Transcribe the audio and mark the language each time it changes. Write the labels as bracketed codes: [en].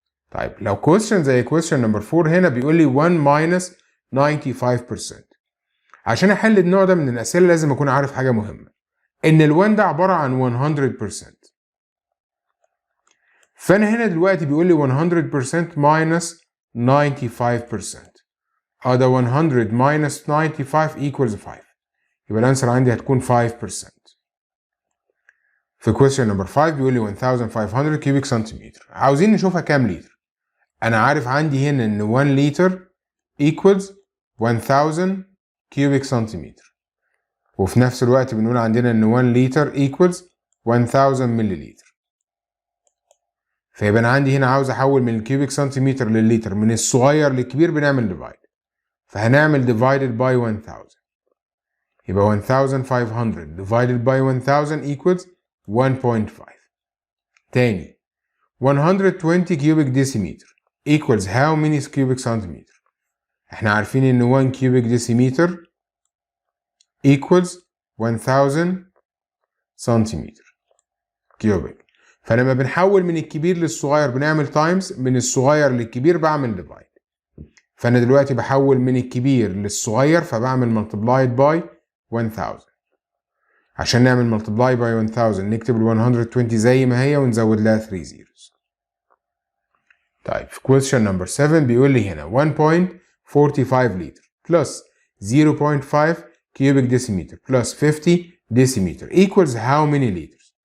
[ar] طيب لو [en] question [ar] زي [en] question number [ar] 4 هنا بيقول لي 1 [en] minus 95%. [ar] عشان احل النوع ده من الاسئله لازم اكون عارف حاجه مهمه، ان ال1 ده عباره عن 100%. فانا هنا دلوقتي بيقول لي 100% minus 95%. ده [en] 100 minus 95 equals 5. [ar] يبقى الانسر عندي هتكون 5%. في question number 5 بيقول لي 1500 كيوبيك سنتيمتر. عاوزين نشوفها كام لتر. انا عارف عندي هنا ان 1 لتر [en] equals [ar] 1000 كيوبيك سنتيمتر، وفي نفس الوقت بنقول عندنا ان 1 لتر equals 1000 مليلتر. فيبقى انا عندي هنا عاوز احول من الكيوبيك سنتيمتر لللتر، من الصغير للكبير بنعمل ديفايد، فهنعمل [en] divided by 1000. [ar] يبقى [en] 1500 divided by 1000 equals 1.5. [ar] تاني [en] 120 cubic decimeter equals how many cubic centimeter. [ar] احنا عارفين ان 1 [en] cubic decimeter equals [ar] 1000 سنتيمتر كيوبيك. فلما بنحول من الكبير للصغير بنعمل تايمز، من الصغير للكبير بعمل ديفايد. فانا دلوقتي بحول من الكبير للصغير فبعمل [en] multiplied by 1000. [ar] عشان نعمل [en] multiply by 1000 [ar] نكتب ال 120 زي ما هي ونزود لها 3 [en] zeros. [ar] طيب في [en] question number 7 [ar] بيقول لي هنا [en] 1.45 [ar] لتر [en] plus 0.5 cubic decimeter plus 50 decimeter equals how many liters.